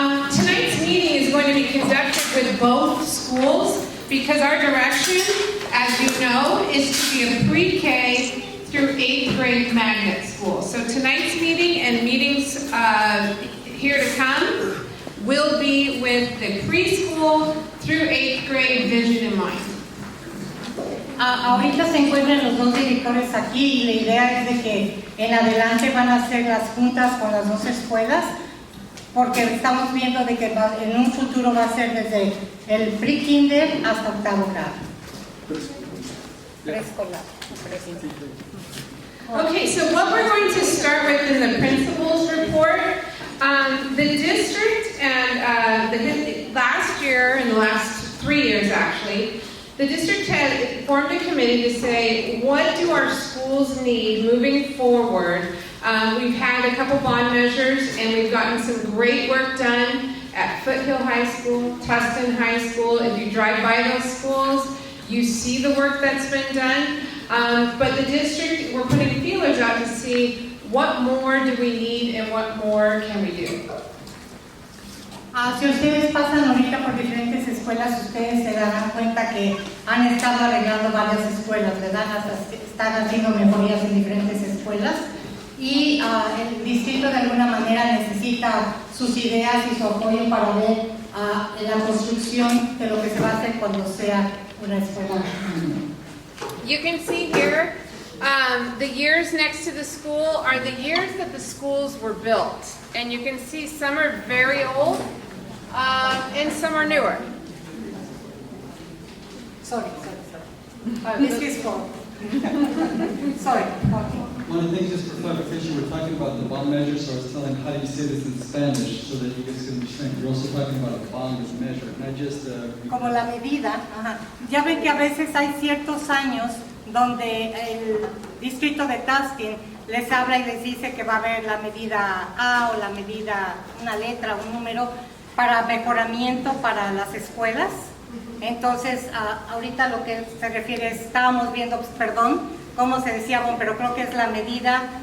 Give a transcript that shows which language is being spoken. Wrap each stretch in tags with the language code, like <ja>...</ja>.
<en>Tonight's meeting is going to be conducted with both schools because our direction, as you know, is to be a pre-K through 8th grade magnet school. So tonight's meeting and meetings here to come will be with the preschool through 8th grade vision in mind.</en> <es>Ahorita se encuentran los dos directores aquí y la idea es de que en adelante van a hacer las juntas con las dos escuelas, porque estamos viendo de que en un futuro va a ser desde el pre-kinder hasta 8º grado. Preescolar.</es> <en>Okay, so what we're going to start with in the principal's report, the district and last year, and the last 3 years actually, the district had formed a committee to say, what do our schools need moving forward? We've had a couple bond measures, and we've gotten some great work done at Foothill High School, Tustin High School. If you drive by those schools, you see the work that's been done. But the district, we're putting feelers out to see what more do we need and what more can we do.</en> <es>Si ustedes pasan ahorita por diferentes escuelas, ustedes se darán cuenta que han estado arreglando varias escuelas, ¿verdad? Están haciendo mejorías en diferentes escuelas y el distrito de alguna manera necesita sus ideas y su apoyo para ver la construcción de lo que se va a hacer cuando sea una escuela.</es> <en>You can see here, the years next to the school are the years that the schools were built. And you can see some are very old and some are newer. Sorry. This is for. Sorry. One of the things, just for clarification, we're talking about the bond measure, so I was telling how do you say this in Spanish so that you guys can understand. We're also talking about a bond as a measure, not just</en> <es>Como la medida, ajá. Ya ven que a veces hay ciertos años donde el distrito de Tustin les habla y les dice que va a haber la medida A o la medida, una letra, un número para mejoramiento para las escuelas. Entonces, ahorita lo que se refiere, estábamos viendo, perdón, cómo se decía, bueno, pero creo que es la medida,</es>